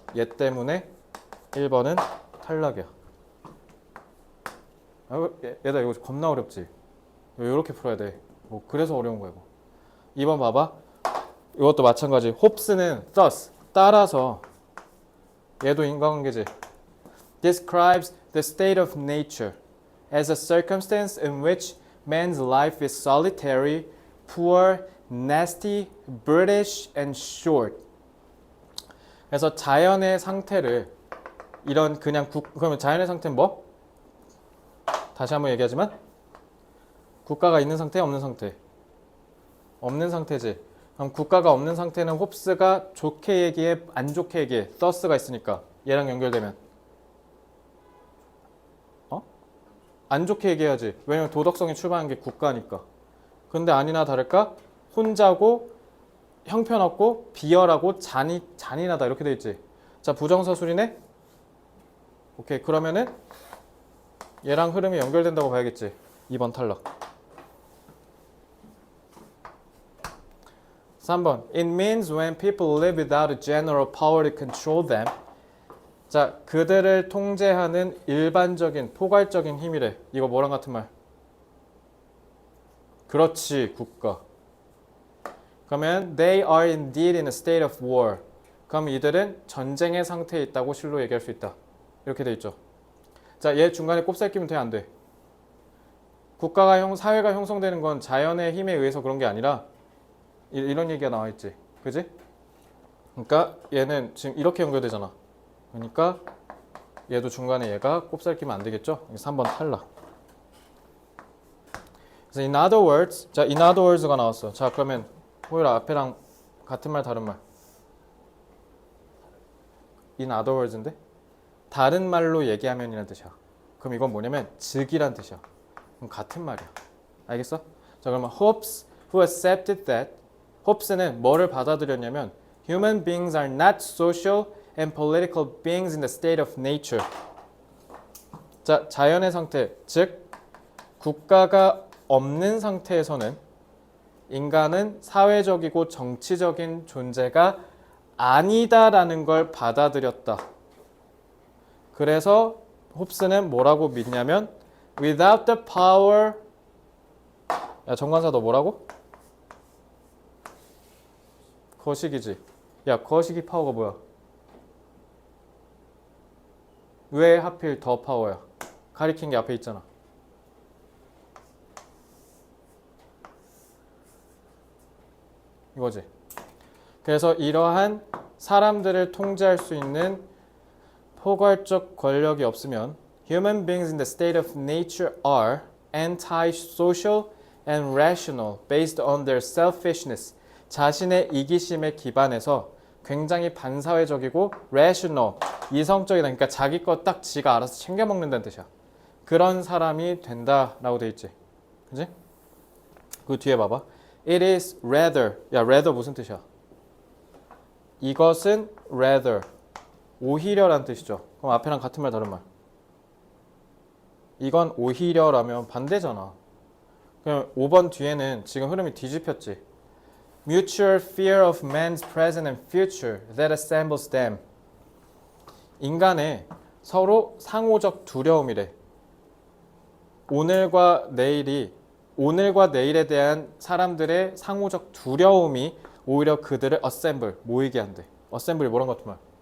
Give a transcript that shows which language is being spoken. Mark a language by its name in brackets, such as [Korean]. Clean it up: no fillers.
[Korean] 얘 때문에 1번은 탈락이야. 얘들아 이거 겁나 어렵지? 이렇게 풀어야 돼. 뭐 그래서 어려운 거야 이거. 2번 봐봐. 이것도 마찬가지. 홉스는 thus 따라서 얘도 인과관계지. [English] describes the state of nature as a circumstance in which man's life is solitary, poor, nasty, brutish, and short. [Korean] 그래서 자연의 상태를 이런 그냥 그러면 자연의 상태는 뭐? 다시 한번 얘기하지만 국가가 있는 상태, 없는 상태? 없는 상태지. 그럼 국가가 없는 상태는 홉스가 좋게 얘기해, 안 좋게 얘기해. thus가 있으니까 얘랑 연결되면 안 좋게 얘기해야지. 왜냐면 도덕성이 출발한 게 국가니까. 근데 아니나 다를까 혼자고 형편없고 비열하고 잔인하다 이렇게 돼 있지. 자, 부정사술이네. 오케이, 그러면은 얘랑 흐름이 연결된다고 봐야겠지. 2번 탈락. 3번. [English] It means when people live without a general power to control them. [Korean] 자, 그들을 통제하는 일반적인 포괄적인 힘이래. 이거 뭐랑 같은 말? 그렇지, 국가. [English] 그러면 they are indeed in a state of war. [Korean] 그럼 이들은 전쟁의 상태에 있다고 실로 얘기할 수 있다. 이렇게 돼 있죠. 자, 얘 중간에 꼽살 끼면 돼, 안 돼? 사회가 형성되는 건 자연의 힘에 의해서 그런 게 아니라 이런 얘기가 나와 있지. 그지? 그러니까 얘는 지금 이렇게 연결되잖아. 그러니까 얘도 중간에 얘가 꼽살 끼면 안 되겠죠? 3번 탈락. [English] 그래서 in other words, 자, in other words가 나왔어. [Korean] 자, 그러면 호율아 앞에랑 같은 말 다른 말. in other words인데 다른 말로 얘기하면이라는 뜻이야. 그럼 이건 뭐냐면 즉이란 뜻이야. 그럼 같은 말이야. 알겠어? 자, 그러면 [English] Hobbes who accepted that. [Korean] 홉스는 뭐를 받아들였냐면 [English] human beings are not social and political beings in the state of nature. [Korean] 자, 자연의 상태, 즉 국가가 없는 상태에서는 인간은 사회적이고 정치적인 존재가 아니다라는 걸 받아들였다. 그래서 홉스는 뭐라고 믿냐면 [English] without the power. [Korean] 야, 정관사 너 뭐라고? 거식이지. 야, 거식이 파워가 뭐야? 왜 하필 더 파워야? 가리킨 게 앞에 있잖아. 이거지. 그래서 이러한 사람들을 통제할 수 있는 포괄적 권력이 없으면 [English] Human beings in the state of nature are anti-social and rational based on their selfishness. [Korean] 자신의 이기심에 기반해서 굉장히 반사회적이고 rational, 이성적이다. 그러니까 자기 거 딱 지가 알아서 챙겨 먹는다는 뜻이야. 그런 사람이 된다라고 돼 있지. 그지? 그 뒤에 봐봐. [English] It is rather. [Korean] 야, rather 무슨 뜻이야? 이것은 rather. 오히려란 뜻이죠. 그럼 앞에랑 같은 말 다른 말. 이건 오히려라면 반대잖아. 그럼 5번 뒤에는 지금 흐름이 뒤집혔지. [English] Mutual fear of man's present and future that assembles them. [Korean] 인간의 서로 상호적 두려움이래. 오늘과 내일에 대한 사람들의 상호적 두려움이 오히려 그들을 assemble, 모이게 한대. assemble이 뭐란 것 같은 말?